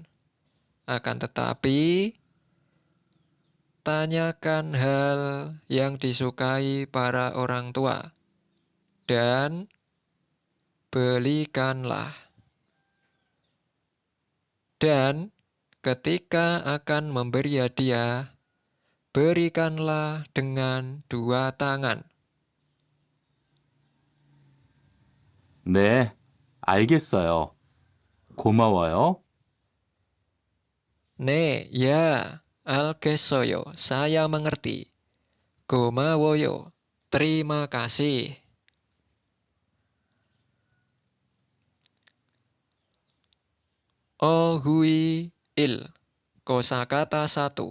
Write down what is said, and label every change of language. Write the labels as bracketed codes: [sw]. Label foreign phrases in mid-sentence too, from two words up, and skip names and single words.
[id] Akan tetapi, tanyakan hal yang disukai para orang tua, dan belikanlah. Dan ketika akan memberi hadiah, berikanlah dengan dua tangan. [ko] 네, 알겠어요. 고마워요. [id] Ne, ya, algesoyo, saya mengerti. Gomawoyo, terima kasih. [ko] 어휘 일, [id] kosakata 1.